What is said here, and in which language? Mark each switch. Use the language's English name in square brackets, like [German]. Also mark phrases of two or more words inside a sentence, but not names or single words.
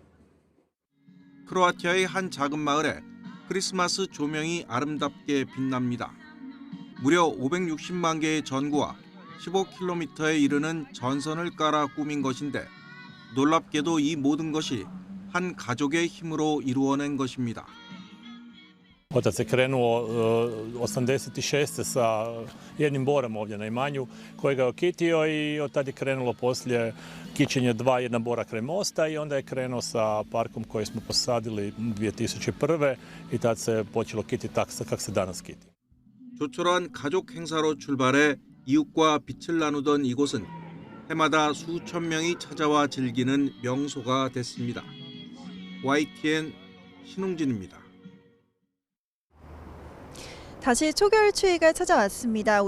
[Korean] 크로아티아의 한 작은 마을에 크리스마스 조명이 아름답게 빛납니다. 무려 560만 개의 전구와 15km에 이르는 전선을 깔아 꾸민 것인데 놀랍게도 이 모든 것이 한 가족의 힘으로 이루어낸 것입니다. [Croatian] Otac je krenuo 86. sa jednim borom ovdje na imanju kojega je okitio i od tada je krenulo poslije kićenje jedna bora kraj mosta i onda je krenuo sa parkom koji smo posadili 2001. i tad se počelo kititi tako kako se danas kiti. [Korean] 조촐한 가족 행사로 출발해 이웃과 빛을 나누던 이곳은 해마다 수천 명이 찾아와 즐기는 명소가 됐습니다. YTN 신웅진입니다. 다시 초겨울 추위가 찾아왔습니다.